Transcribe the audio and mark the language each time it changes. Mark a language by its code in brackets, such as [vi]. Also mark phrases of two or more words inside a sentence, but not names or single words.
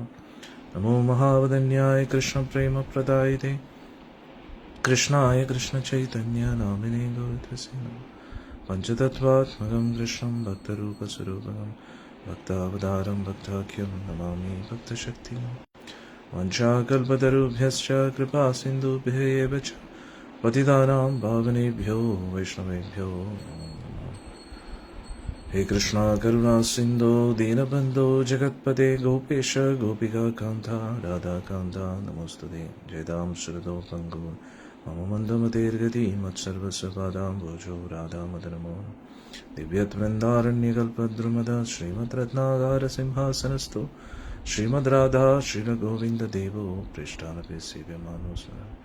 [sa] നമോ മഹാവദന്യായ കൃഷ്ണപ്രേമപ്രദായിതേ കൃഷ്ണായ കൃഷ്ണചൈതന്യനാമിനേ ഗൗരതസേ നമഃ. പഞ്ചതത്വാത്മകം കൃഷ്ണം ഭക്തരൂപസ്വരൂപകം ഭക്താവതാരം ഭക്താഖ്യം നമാമി ഭക്തശക്തിം. വഞ്ചാകൽപതരുഭ്യശ്ച കൃപാ സിന്ധുഭ്യ ഏവ ച പതിതാനാം പാവനേഭ്യോ വൈഷ്ണവേഭ്യോ നമോ നമഃ. ഹേ കൃഷ്ണ കരുണാ സിന്ധോ ദീനബന്ധോ ജഗത്പതേ ഗോപേശ ഗോപികാകാന്ത രാധാകാന്ത നമോസ്തുതേ. ജയതാം ശ്രുതോ പങ്കോ മമ മന്ദമതേർഗതി മത്സർവസ്വപാദാംബോജോ രാധാമദനമോ. ദിവ്യത്വൃന്ദാരണ്യകൽപദ്രുമദ ശ്രീമദ്രത്നാകാരസിംഹാസനസ്ഥോ ശ്രീമദ് രാധാ ശ്രീരഗോവിന്ദദേവോ പൃഷ്ഠാനപി സേവ്യമാനോ സദാ.